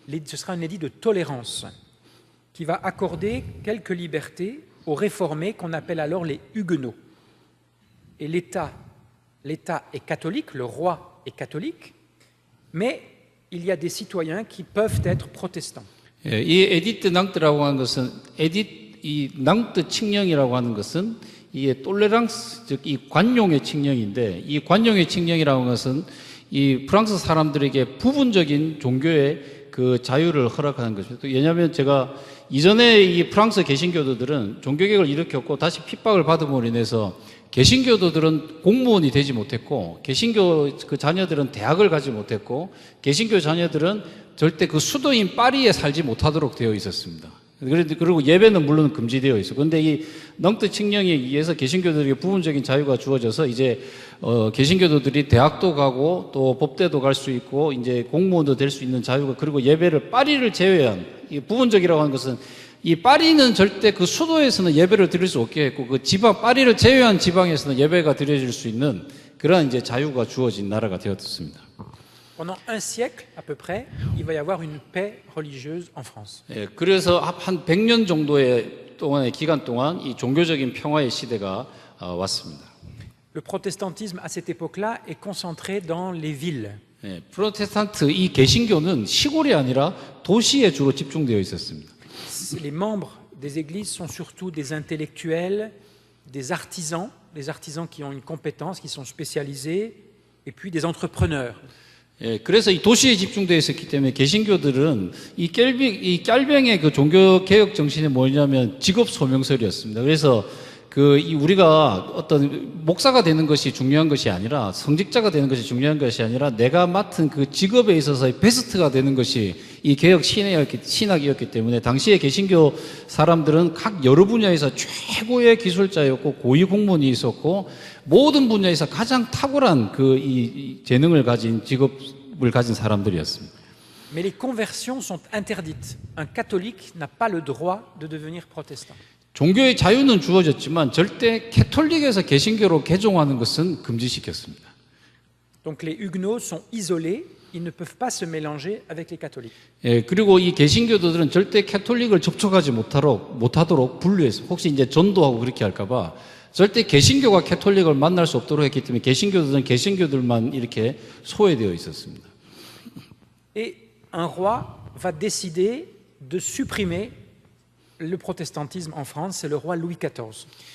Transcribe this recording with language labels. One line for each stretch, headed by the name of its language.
French: Ce sera un édit de tolérance qui va accorder quelques libertés aux réformés qu'on appelle alors les huguenots. Et l'État est catholique, le roi est catholique, mais il y a des citoyens qui peuvent être protestants.
Korean: 예, 이 에디트 낭트라고 하는 것은 이 낭트 칙령이라고 하는 것은 이 톨레랑스, 즉 이 관용의 칙령인데, 이 관용의 칙령이라고 하는 것은 이 프랑스 사람들에게 부분적인 종교의 그 자유를 허락하는 것입니다. 왜냐하면 제가 이전에 이 프랑스 개신교도들은 종교개혁을 일으켰고 다시 핍박을 받음으로 인해서 개신교도들은 공무원이 되지 못했고, 개신교 그 자녀들은 대학을 가지 못했고, 개신교 자녀들은 절대 그 수도인 파리에 살지 못하도록 되어 있었습니다. 그리고 예배는 물론 금지되어 있어. 그런데 이 넝트 칙령에 의해서 개신교들에게 부분적인 자유가 주어져서 이제 개신교도들이 대학도 가고 또 법대도 갈 수 있고 이제 공무원도 될 수 있는 자유가, 그리고 예배를 파리를 제외한, 이 부분적이라고 하는 것은 이 파리는 절대 그 수도에서는 예배를 드릴 수 없게 했고, 그 지방 파리를 제외한 지방에서는 예배가 드려질 수 있는 그런 이제 자유가 주어진 나라가 되었습니다.
French: Pendant un siècle à peu près, il va y avoir une paix religieuse en France.
Korean: 예, 그래서 한 100년 정도의 동안의 기간 동안 이 종교적인 평화의 시대가 왔습니다.
French: Le protestantisme à cette époque-là est concentré dans les villes.
Korean: 예, 프로테스탄트 이 개신교는 시골이 아니라 도시에 주로 집중되어 있었습니다.
French: Les membres des églises sont surtout des intellectuels, des artisans qui ont une compétence, qui sont spécialisés, et puis des entrepreneurs.
Korean: 예, 그래서 이 도시에 집중되어 있었기 때문에 개신교들은 이 깔병의 그 종교 개혁 정신이 뭐냐면 직업 소명설이었습니다. 그래서 우리가 어떤 목사가 되는 것이 중요한 것이 아니라, 성직자가 되는 것이 중요한 것이 아니라, 내가 맡은 그 직업에 있어서의 베스트가 되는 것이 이 개혁 신학이었기 때문에 당시에 개신교 사람들은 각 여러 분야에서 최고의 기술자였고 고위 공무원이 있었고, 모든 분야에서 가장 탁월한 이 재능을 가진 직업을 가진 사람들이었습니다.
French: Mais les conversions sont interdites. Un catholique n'a pas le droit de devenir protestant.
Korean: 종교의 자유는 주어졌지만 절대 캐톨릭에서 개신교로 개종하는 것은 금지시켰습니다.
French: Donc les huguenots sont isolés, ils ne peuvent pas se mélanger avec les catholiques.
Korean: 예, 그리고 이 개신교도들은 절대 캐톨릭을 접촉하지 못하도록 분류해서, 혹시 이제 전도하고 그렇게 할까봐 절대 개신교가 캐톨릭을 만날 수 없도록 했기 때문에 개신교도들은 개신교들만 이렇게 소외되어 있었습니다.
French: Et un roi va décider de supprimer le protestantisme en France, c'est le roi Louis XIV.